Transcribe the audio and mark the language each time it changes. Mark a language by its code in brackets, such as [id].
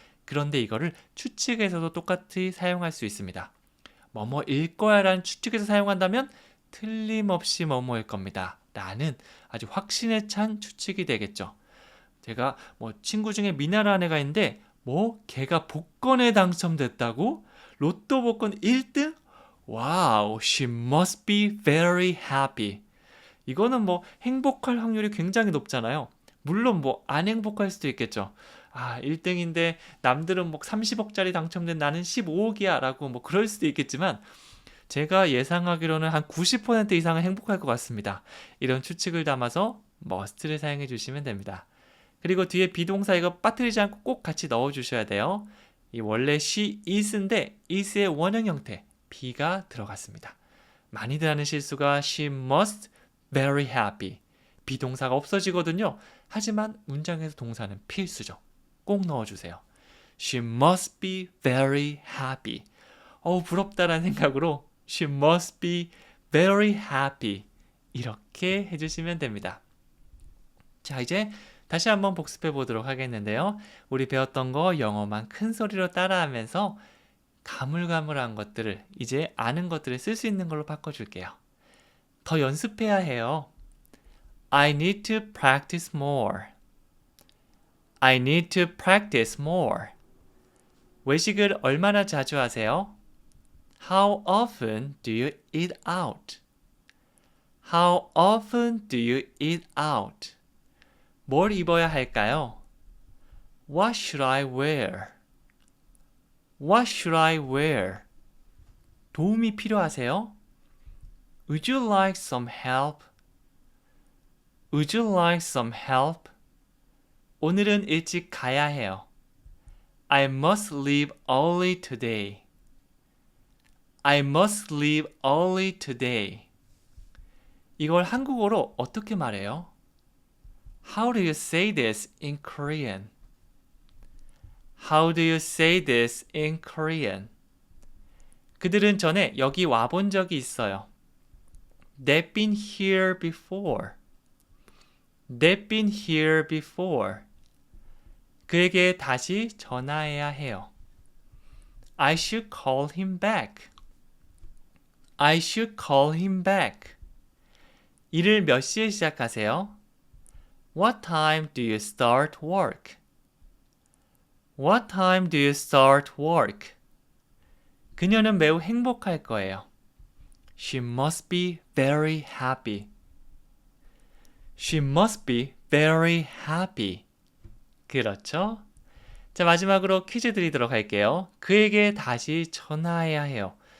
[ko] 그런데 이거를 추측에서도 똑같이 사용할 수 있습니다. 뭐뭐일 거야 라는 추측에서 사용한다면 틀림없이 뭐뭐일 겁니다 라는 아주 확신에 찬 추측이 되겠죠. 제가 친구 중에 미나라는 애가 있는데 걔가 복권에 당첨됐다고? 로또 복권 1등? 와우, [en] she must be very happy. [ko] 이거는 행복할 확률이 굉장히 높잖아요. 물론 안 행복할 수도 있겠죠. 1등인데 남들은 30억짜리 당첨된 나는 15억이야 라고 그럴 수도 있겠지만 제가 예상하기로는 한 90% 이상은 행복할 것 같습니다. 이런 추측을 담아서 must를 사용해 주시면 됩니다. 그리고 뒤에 비동사 이거 빠뜨리지 않고 꼭 같이 넣어 주셔야 돼요. 이 원래 she is인데 is의 원형 형태 be가 들어갔습니다. 많이들 하는 실수가 [en] she must very happy. [ko] 비동사가 없어지거든요. 하지만 문장에서 동사는 필수죠. 꼭 넣어주세요. [en] She must be very happy. [ko] 부럽다라는 생각으로 [en] She must be very happy. [ko] 이렇게 해주시면 됩니다. 자, 이제 다시 한번 복습해 보도록 하겠는데요. 우리 배웠던 거 영어만 큰 소리로 따라하면서 가물가물한 것들을 이제 아는 것들을 쓸 수 있는 걸로 바꿔줄게요. 더 연습해야 해요. [en] I need to practice more. I need to practice more. [ko] 외식을 얼마나 자주 하세요? [en] How often do you eat out? How often do you eat out? [ko] 뭘 입어야 할까요? [en] What should I wear? What should I wear? [ko] 도움이 필요하세요? [en] Would you like some help? Would you like some help? [ko] 오늘은 일찍 가야 해요. [en] I must leave early today. I must leave early today. [ko] 이걸 한국어로 어떻게 말해요? [en] How do you say this in Korean? How do you say this in Korean? [ko] 그들은 전에 여기 와본 적이 있어요. [en] They've been here before. They've been here before. [ko] 그에게 다시 전화해야 해요. [en] I should call him back. I should call him back. [ko] 일을 몇 시에 시작하세요? [en] What time do you start work? What time do you start work? [ko] 그녀는 매우 행복할 거예요. [en] She must be very happy. She must be very happy. [ko] 그렇죠? 자, 마지막으로 퀴즈 드리도록 할게요. 그에게 다시 전화해야 해요.